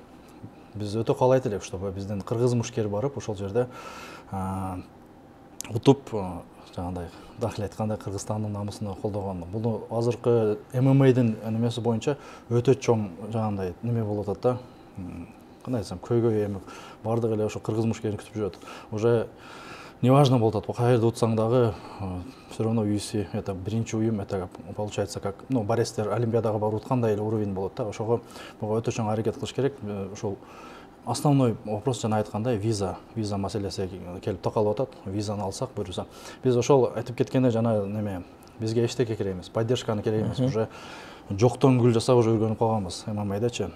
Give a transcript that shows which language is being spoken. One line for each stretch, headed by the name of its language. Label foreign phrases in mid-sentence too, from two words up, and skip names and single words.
Kyrgyz: Биз өтө каалайт элек, чтобы биздин кыргыз мушкер барып ошол жерде утуп, жаңагындай дахил айтканда Кыргызстандын намысын колдогон. Бул азыркы ММА'дын немеси боюнча өтө чоң жаңагындай неме болуп атат да. Кандай айтсам, көйгөй эми бардык эле ошо кыргыз мушкерин күтүп жүрөт.
Russian: Уже неважно
Kyrgyz: болуп атат, каерде утсаң дагы
Russian: все равно UFC это
Kyrgyz: биринчи уюм,
Russian: это получается как,
Kyrgyz: борецтер Олимпиадага барып уткандай эле уровень болот да. Ошого өтө чоң аракет кылыш керек. Ошол
Russian: основной вопрос
Kyrgyz: жана айткандай виза маселеси келип такалып атат. Визаны алсак буюрса, биз ошол айтып кеткенде жана неме, бизге эчтеке керек эмес, поддержканы керек эмес, уже жоктон гүл жасап уже үйрөнүп калганбыз ММА'дачы.